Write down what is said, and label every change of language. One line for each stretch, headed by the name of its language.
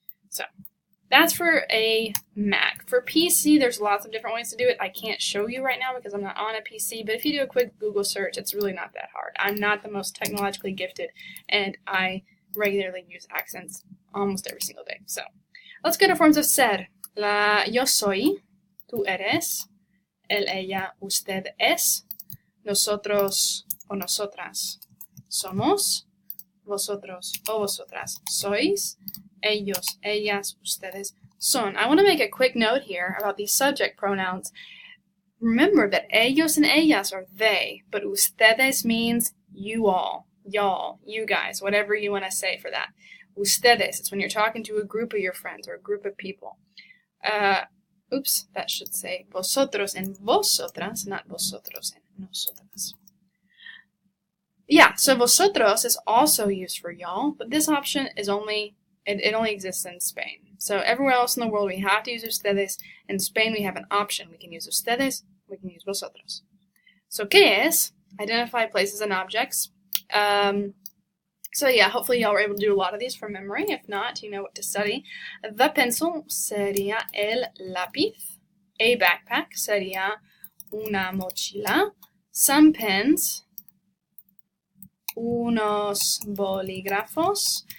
English: So that's for a Mac. For PC, there's lots of different ways to do it. I can't show you right now because I'm not on a PC, but if you do a quick Google search, it's really not that hard. I'm not the most technologically gifted, and I regularly use accents almost every single day. So let's go to forms of ser.
Spanish: La yo soy, tú eres, él, ella, usted es, nosotros o nosotras somos, vosotros o vosotras sois, ellos, ellas, ustedes son.
English: I want to make a quick note here about these subject pronouns. Remember that ellos and ellas are they, but ustedes means you all, y'all, you guys, whatever you want to say for that. Ustedes, it's when you're talking to a group of your friends or a group of people. That should say vosotros and vosotras, not vosotros and nosotras. Yeah, so vosotros is also used for y'all, but this option is only exists in Spain. So everywhere else in the world we have to use ustedes. In Spain we have an option. We can use ustedes, we can use vosotros. So
Spanish: ¿qué es?
English: Identify places and objects. So yeah, hopefully y'all were able to do a lot of these from memory. If not, you know what to study. The pencil
Spanish: sería el lápiz.
English: A backpack
Spanish: sería una mochila.
English: Some pens,
Spanish: unos bolígrafos.